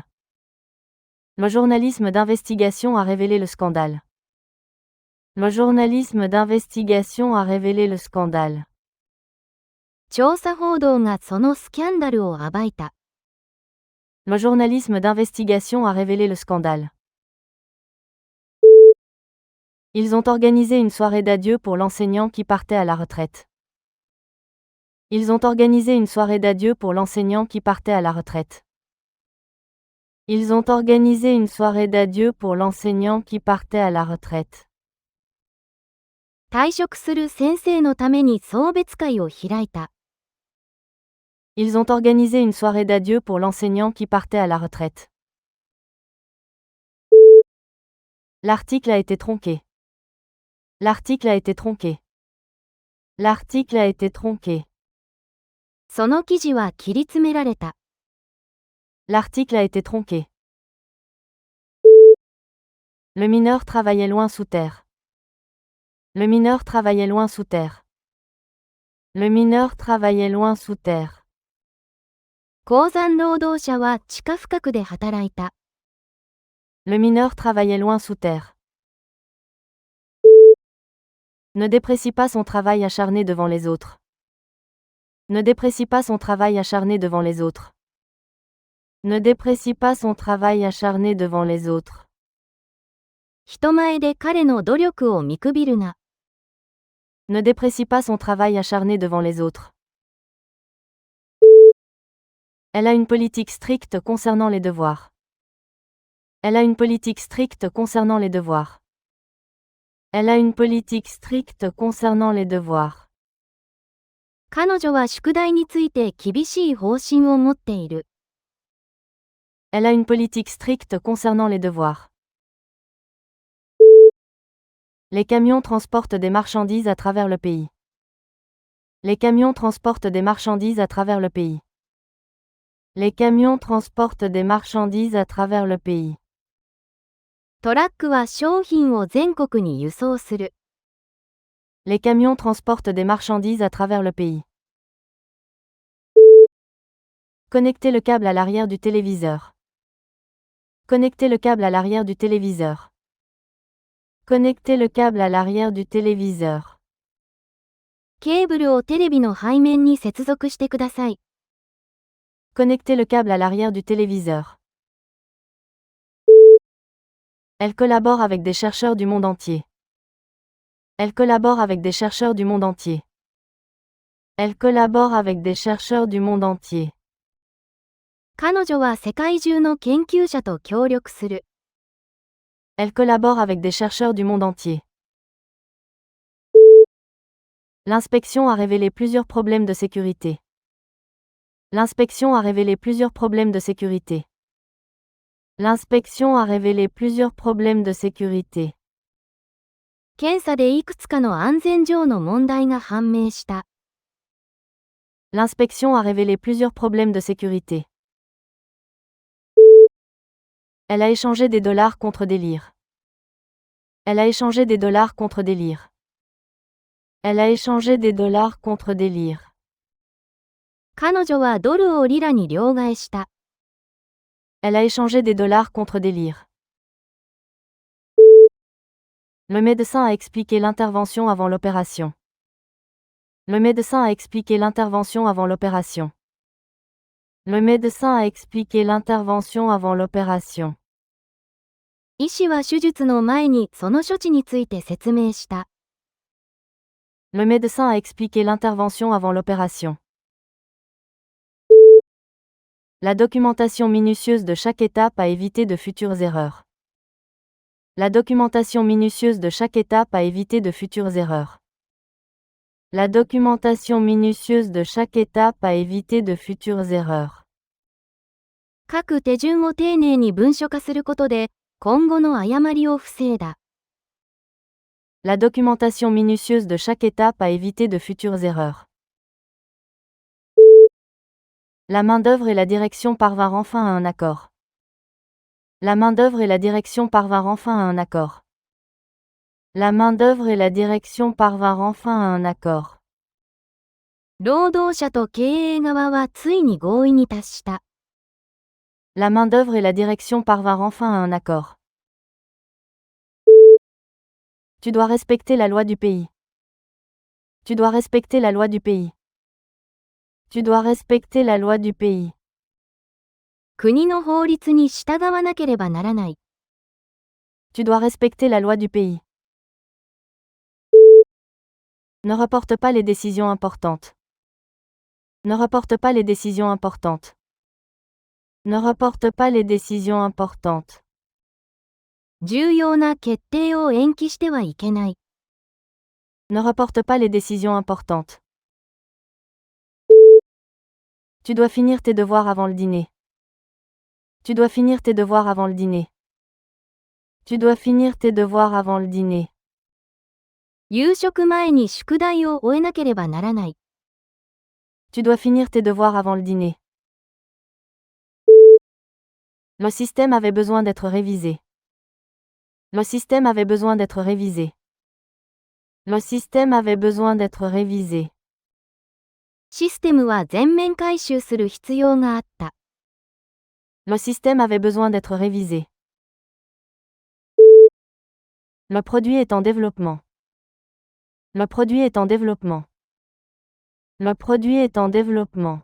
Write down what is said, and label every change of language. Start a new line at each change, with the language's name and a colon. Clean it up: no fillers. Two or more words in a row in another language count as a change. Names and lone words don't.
French: Le journalisme d'investigation a révélé le scandale. Le journalisme d'investigation a révélé le scandale.
Japanese: 調査報道がそのスキャンダルを暴いた。
French: Le journalisme d'investigation a révélé le scandale. Ils ont organisé une soirée d'adieu pour l'enseignant qui partait à la retraite. Ils ont organisé une soirée d'adieu pour l'enseignant qui partait à la retraite. Ils ont organisé une soirée d'adieu pour l'enseignant qui partait à la retraite.
Japanese: 退職する先生のために送別会を開いた。
French: Ils ont organisé une soirée d'adieu pour l'enseignant qui partait à la retraite. L'article a été tronqué. L'article a été tronqué. L'article a été tronqué.
Japanese: その記事は切り詰められた。
French: L'article a été tronqué. Le mineur travaillait loin sous terre. Le mineur travaillait loin sous terre. Le mineur travaillait loin sous terre.
Japanese: 鉱山労働者は地下深くで働いた。
French: Le mineur travaillait loin sous terre. Ne déprécie pas son travail acharné devant les autres. Ne déprécie pas son travail acharné devant les autres. Ne déprécie pas son travail acharné devant les autres.
Japanese: 人前で彼の努力を見くびるな。
French: Ne déprécie pas son travail acharné devant les autres. Elle a une politique stricte concernant les devoirs. Elle a une politique stricte concernant les devoirs. Elle a une politique stricte concernant les devoirs.
Japanese: 彼女は宿題について厳しい方針を持っている。
French: Elle a une politique stricte concernant les devoirs. Les camions transportent des marchandises à travers le pays. Les camions transportent des marchandises à travers le pays. Les camions transportent des marchandises à travers le pays.
Japanese: トラックは商品を全国に輸送する。
French: Les camions transportent des marchandises à travers le pays. Connectez le câble à l'arrière du téléviseur. Connectez le câble à l'arrière du téléviseur. Connectez le câble à l'arrière du téléviseur.
Japanese: ケーブルをテレビの背面に接続してください。
French: Connectez le câble à l'arrière du téléviseur. Elle collabore avec des chercheurs du monde entier. Elle collabore avec des chercheurs du monde entier. Elle collabore avec des chercheurs du monde entier.
Japanese: 彼女は世界中の研究者と協力する。
French: Elle collabore avec des chercheurs du monde entier. L'inspection a révélé plusieurs problèmes de sécurité. L'inspection a révélé plusieurs problèmes de sécurité. L'inspection a révélé plusieurs problèmes de sécurité.
Japanese: 検査でいくつかの安全上の問題が判明した。
French: L'inspection a révélé plusieurs problèmes de sécurité. Elle a échangé des dollars contre des lires. Elle a échangé des dollars contre des lires. Elle a échangé des dollars contre des lyres.
Japanese: 彼女はドルをリラに両替した。
French: Elle a échangé des dollars contre des lyres. Le médecin a expliqué l'intervention avant l'opération. Le médecin a expliqué l'intervention avant l'opération. Le médecin a expliqué l'intervention avant l'opération.
Japanese: 医師は手術の前にその処置について説明した。
French: Le médecin a expliqué l'intervention avant l'opération. La documentation minutieuse de chaque étape a évité de futures erreurs. La documentation minutieuse de chaque étape a évité de futures erreurs. La documentation minutieuse de chaque étape a évité de futures erreurs.
Japanese: 各手順を丁寧に文書化することで、今後の誤りを防いだ。
French: La documentation minutieuse de chaque étape a évité de futures erreurs. La main-d'œuvre et la direction parvinrent enfin à un accord. La main-d'œuvre et la direction parvinrent enfin à un accord. La main-d'œuvre et la direction parvinrent enfin à un accord.
Japanese: 労働者と経営側はついに合意に達した。
French: La main-d'œuvre et la direction parvinrent enfin à un accord. Tu dois respecter la loi du pays. Tu dois respecter la loi du pays. Tu dois respecter la loi du pays.
Japanese: 国の法律に従わなければならない。
French: Tu dois respecter la loi du pays. Ne reporte pas les décisions importantes. Ne reporte pas les décisions importantes. Ne reporte pas les décisions importantes.
Japanese: 重要な決定を延期してはいけない。
French: Ne reporte pas les décisions importantes. Tu dois finir tes devoirs avant le dîner. Tu dois finir tes devoirs avant le dîner. Tu dois finir tes devoirs avant le dîner.
Japanese: 夕食前に宿題を終えなければならない。
French: Tu dois finir tes devoirs avant le dîner. Le système avait besoin d'être révisé. Le système avait besoin d'être révisé. Le système avait besoin d'être révisé.
Japanese: システムは全面改修する必要があった。
French: Le système avait besoin d'être révisé. Le produit est en développement. Le produit est en développement. Le produit est en développement.